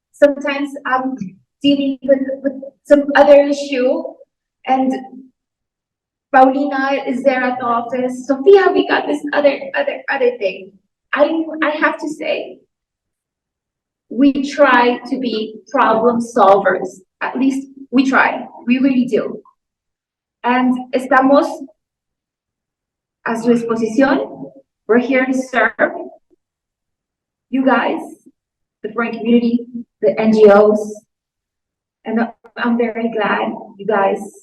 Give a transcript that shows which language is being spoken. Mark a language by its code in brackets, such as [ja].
[en] Sometimes I'm dealing with some other issue, and Paulina is there at the office. Sofia, we got this other thing. I have to say, we try to be problem solvers. At least we try. We really do. [es] And estamos a su disposición. [en] We're here to serve you guys, the foreign community, the NGOs. And I'm very glad you guys